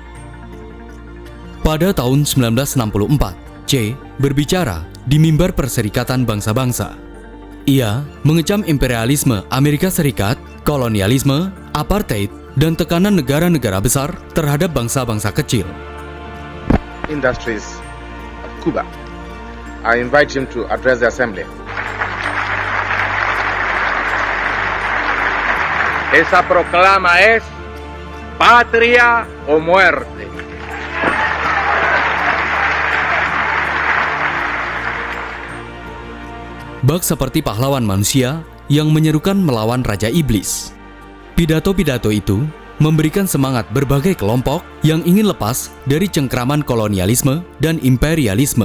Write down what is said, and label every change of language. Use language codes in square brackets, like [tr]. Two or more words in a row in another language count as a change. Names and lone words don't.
[id] Pada tahun 1964, Che berbicara di mimbar Perserikatan Bangsa-Bangsa. Ia mengecam imperialisme Amerika Serikat, kolonialisme, apartheid, dan tekanan negara-negara besar terhadap bangsa-bangsa kecil. [en] Industries of Cuba. I invite him to address the assembly. [es] Esa proclama es patria o muerte. [id] Bak seperti pahlawan manusia yang menyerukan melawan Raja Iblis. Pidato-pidato itu memberikan semangat berbagai kelompok yang ingin lepas dari cengkraman kolonialisme dan imperialisme.